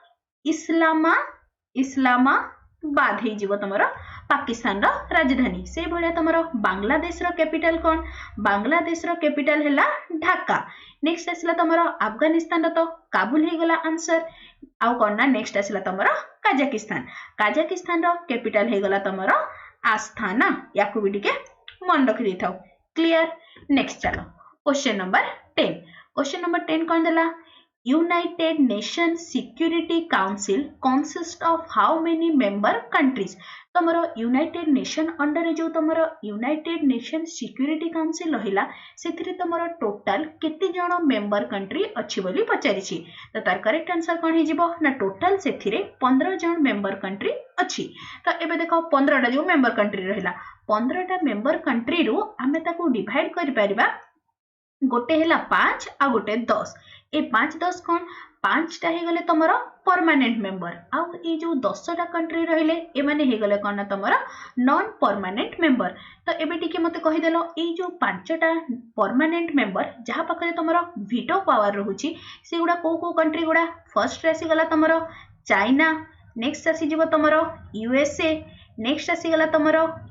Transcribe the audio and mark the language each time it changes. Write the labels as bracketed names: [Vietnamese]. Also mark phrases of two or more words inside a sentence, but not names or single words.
[Odia] ଇସଲାମାବାଦ ହେବ ତମର ପାକିସ୍ତାନ ର ରାଜଧାନୀ ସେ ଭଳିଆ ତମର ବାଂଲାଦେଶ ର କ୍ୟାପିଟାଲ କଣ ବାଂଲାଦେଶ ର କ୍ୟାପିଟାଲ ହେଲା ଢାକା ନେକ୍ସଟ ଆସଲା ତମର ଆଫଗାନିସ୍ତାନ ର ତ କାବୁଲ ହେଇଗଲା ଆନସର ଆଉ କଣ ନା ନେକ୍ସଟ ଆସଲା ତମର କାଜାଖସ୍ତାନ ର କ୍ୟାପିଟାଲ ହେଇଗଲା ତମର ଆସ୍ତାନା ଏଇଟାକୁ ବି ଟିକେ ମନେ ରଖି [English] देथाउ clear next चलो question number 10 [Odia] କଣ ଦେଲା [English] United Nation Security Council consist of how many member countries तमरो United Nation under [Odia] ଯୋ ତମର [English] United Nation Security Council [Odia] ରହିଲା ସେଥିରେ ତମର [English] टोटल [Odia] କେତେ ଜଣ [English] मेंबर [Odia] କଂଟ୍ରି ଅଛି ବୋଲି ପଚାରିଛି ତ ତାର [English] correct answer [Odia] କଣ ହେବ ନା ଟୋଟାଲ ସେଥିରେ 15 ଜଣ [English] member country [Odia] ଅଛି ତ ଏବେ ଦେଖ 15 ଟା ଯୋ [English] member country [Odia] ରହିଲା 15 ଟା [English] member country [Odia] ର ଆମେ ତାକୁ ଡିଭାଇଡ କରି ପାରିବା ଗୋଟେ ହେଲା 5 ଆଉ ଗୋଟେ 10 ଏ 5 10 କଣ 5 ଟା ହେଇଗଲେ ତମର [English] permanent member [Odia] ଆଉ ଏ ଯୋ 10 ଟା କଂଟ୍ରି ରହିଲେ ଏ ମାନେ ହେଇଗଲେ କଣ ତମର [English] non permanent member [Odia] ତ ଏବେ ଟିକେ ମତେ କହି ଦେଲ ଏ ଯୋ 5 ଟା [English] permanent member [Odia] ଯାହା ପାଖରେ ତମର [English] veto power [Odia] ରହୁଛି ସେ ଗୁଡା କେଉଁ କଂଟ୍ରି ଗୁଡା ଫର୍ଷ୍ଟ ଆସିଗଲା ତମର ଚାଇନା ନେକ୍ସଟ ଆସିବ ତମର ୟୁଏସଏ ନେକ୍ସଟ ଆସିଗଲା ତମର